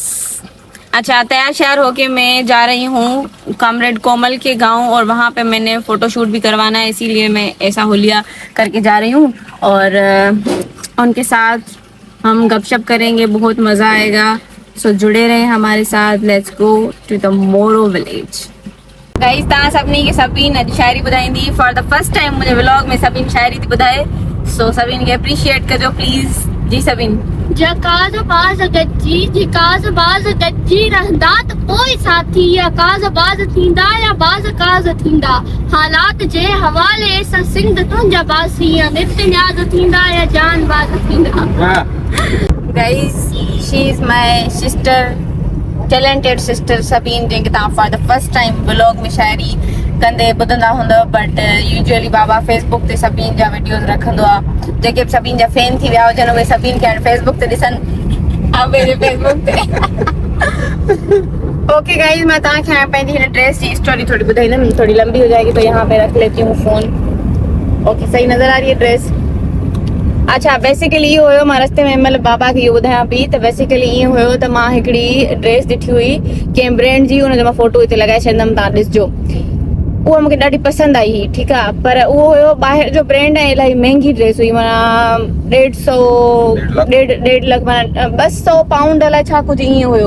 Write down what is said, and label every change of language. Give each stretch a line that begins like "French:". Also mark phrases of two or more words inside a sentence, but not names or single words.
Urdu: اچھا، تیار شیار ہو کے میں جا رہی ہوں کامریڈ کومل کے گاؤں، اور وہاں پے میں نے فوٹوشوٹ بھی کروانا ہے، اسی لیے میں ایسا حلیہ کر کے جا رہی ہوں. اور ان کے ساتھ ہم گپ شپ کریں گے، بہت مزہ آئے گا. سو جڑے رہیں ہمارے ساتھ.
English: Let's go to the Moro village.
Sindhi: गाइस, तव्हां सभिनी खे सभिन अॼु शायरी ॿुधाईंदी।
English: for the first time
Sindhi: मुंहिंजे व्लॉग में सभिन शायरी थी ॿुधाए। सो सभिन खे अप्रिशिएट कजो प्लीज़। जी सभिन। जकाज़ बाज़ गज्जी जिकाज़ बाज़ गज्जी रहंदा त पोइ साथी या काज़ बाज़ थींदा या बाज़ काज़ थींदा। हालात जे हवाले सां सिंध तुंहिंजा बासी या नित न्याज़ थींदा या जान बाज़ थींदा। गाइस,
English: she is my sister, talented sister
Sindhi: सभिन, जंहिंखे तव्हां
English: for the first time
Sindhi: व्लॉग में शायरी कंदे ॿुधंदा हूंदव।
English: but usually
Sindhi: बाबा फेसबुक ते सभिनि जा वीडियोस रखंदो आहे। जेके बि सभिनि जा फैन थी विया हुजनि उहे सभिनि खे हाणे फेसबुक ते ॾिसनि।
Urdu: میرے فیس بک
Sindhi: ते
English: okay guys,
Sindhi: मैं तव्हांखे हाणे पंहिंजी हिन ड्रेस जी स्टोरी थोड़ी ॿुधाईंदमि।
Urdu: تھوڑی لمبی ہو جائے گی تو یہاں پے رکھ لیتی ہوں فون. اوکے، صحیح نظر آ رہی ہے ڈریس?
Sindhi: अच्छा, बेसिकली इहो हुयो, मां रस्ते में मतलब बाबा खे इहो ॿुधायां पई त बेसिकली ईअं हुयो त मां हिकिड़ी ड्रेस ॾिठी हुई कंहिं ब्रांड जी, हुनजो मां फोटो हिते लॻाए छॾंदमि, तव्हां ॾिसजो। उहा मूंखे ॾाढी पसंदि आई हुई, ठीकु आहे। पर उहो हुयो ॿाहिरि जो ब्रांड ऐं इलाही महांगी ड्रेस हुई, माना 1.5 लख, माना 200 पाउंड अलाए छा कुझु ईअं हुयो।